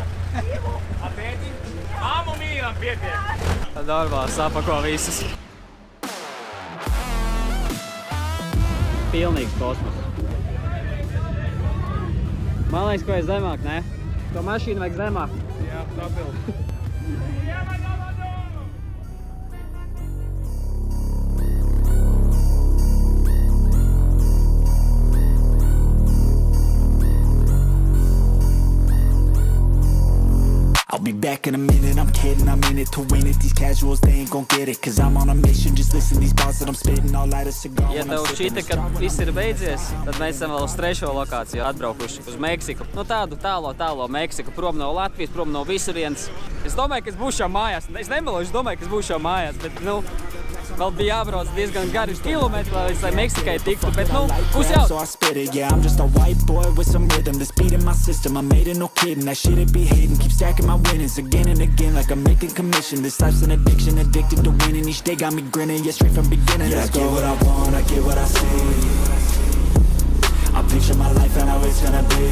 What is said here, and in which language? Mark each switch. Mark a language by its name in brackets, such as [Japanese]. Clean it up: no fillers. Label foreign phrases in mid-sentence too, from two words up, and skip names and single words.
[Latvian] Apēdi? Māmu mīlam pietiek. Tad normāli sapako visus. Pilnīgs kosmos. Man liekas, ko es zemāk, ne? To mašīnu vajag zemāk. Jā, stabilu. [English] I'll be back in a minute, I'm kidding, I'm in it to win it. These casuals, they ain't gon' get it, cause I'm on a mission. Just listen, these bars that I'm spitting, all light a cigar. [Latvian] Ja tev šķita, ka viss ir beidzies, tad mēs esam vēl uz 3. lokāciju atbraukuši uz Meksiku. Nu tādu tālo Meksiku, prom no Latvijas, prom no visurienes. Es domāju, ka es būšu jau mājās. Es nemelošu, domāju, ka es būšu jau mājās, bet, nu, vēl bija jābrauc diezgan gari kilometri, lai Meksikai tiktu, bet, nu, būs jau. [English] So I spit it, yeah, I'm just a white boy with some rhythm. This beat in my system, I made it, no kidding. That shit it be hidden, keep stacking my winnings again and again, like I'm making commission. This life's an addiction, addicted to winning. Each day got me grinning, yeah, straight from beginning. Yeah, I get what I want, I get what I see. I picture my life and how it's gonna be.